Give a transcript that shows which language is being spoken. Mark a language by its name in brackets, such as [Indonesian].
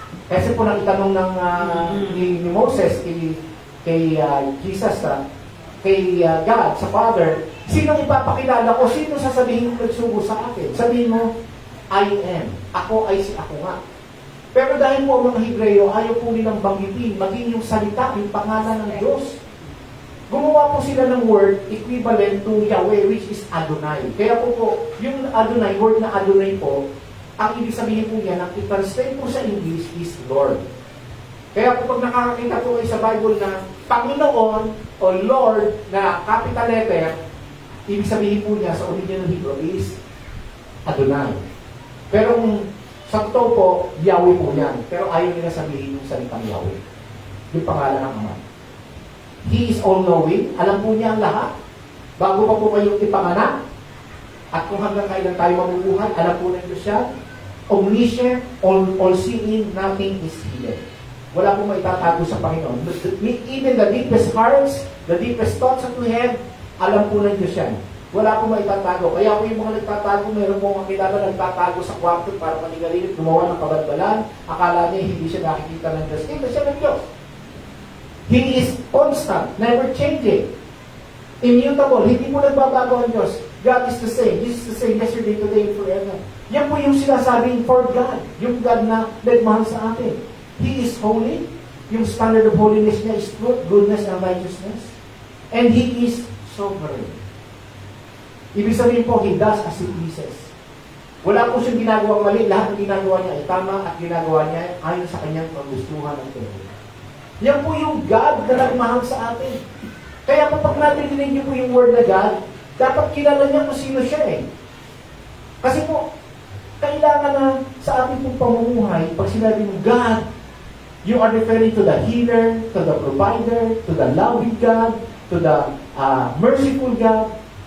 [Filipino] Kasi po nang itanong ni Moses kay Jesus, kay God, sa Father, sino ipapakilala ko? Sino sasabihin ko nagsugo sa akin? Sabihin mo, [English] I am. [Filipino] Ako ay si ako nga. Pero dahil po ang mga Hebreyo, ayaw po nilang banggitin, maging yung salita, yung pangalan ng Diyos. Gumawa po sila ng [English] word equivalent to Yahweh, which is Adonai. [Filipino] Kaya po, yung Adonai, word na Adonai po, ang ibig sabihin po yan, ang i-translate po sa English is Lord. Kaya po pag nakakakita po kayo sa Bible na Panginoon o Lord na capital letter, ibig sabihin po niya sa original Hebrew is Adonai. Pero sa totoo po, Yahweh po yan. Pero ayaw nila sabihin yung salitang Yahweh. Yung pangalan ng Ama. [English] He is all-knowing. [Filipino] Alam po niya ang lahat. Bago pa po kayong ipanganak. At kung hanggang kailan tayo mabubuhay, alam po ng Diyos yan. [English] Omniscient, all-seeing, nothing is hidden. [Filipino] Wala po maitatago sa Panginoon. [English] Even the deepest hearts, the deepest thoughts that we have, [Filipino] alam po ng Diyos yan. Wala po maitatago. Kaya po yung mga nagtatago, mayroon po mga kilala nagtatago sa kwarto para manigarilip, gumawa ng kabalbalan. Akala niya hindi siya nakikita ng Diyos. Ito siya ng Diyos. [English] He is constant, never changing. [Filipino] Immutable, hindi mo nagbabago ang Diyos. [English] God is the same. This is the same yesterday, today, and forever. [Filipino] Yan po yung sinasabing [English] for God. [Filipino] Yung God na nagmahal sa atin. [English] He is holy. Yung standard of holiness niya is truth, goodness, and righteousness. And He is sovereign. [Filipino] Ibig sabihin po, [English] He does as He pleases. [Filipino] Wala po siyang ginagawang mali. Lahat ng ginagawa niya ay tama at ginagawa niya ayon sa kanyang kagustuhan ng Panginoon. Yan po yung God na nagmahal sa atin. Kaya kapag narinig niyo po yung word na God, dapat kilala niya kung sino siya eh. Kasi po, kailangan na sa ating pong pamumuhay, pag sinabi mo God, [English] you are referring to the healer, to the provider, to the loving God, to the merciful God.